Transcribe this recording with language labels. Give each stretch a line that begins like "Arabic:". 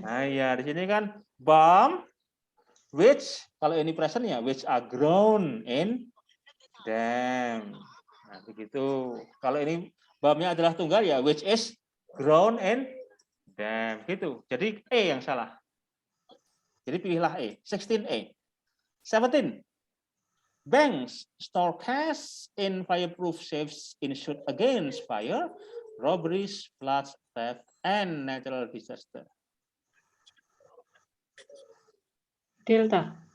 Indonesian: Nah, ya di sini kan balm which kalau ini present ya
English: which are grown in them.
Indonesian: Nah, begitu. Kalau ini balmnya adalah tunggal ya
English: which is grown in them
Indonesian: gitu. Jadi E yang salah. Jadi pilihlah A. 16A. 17.
English: Banks store cash in fireproof safes insured against fire, robberies, floods, theft, and natural disaster. Delta.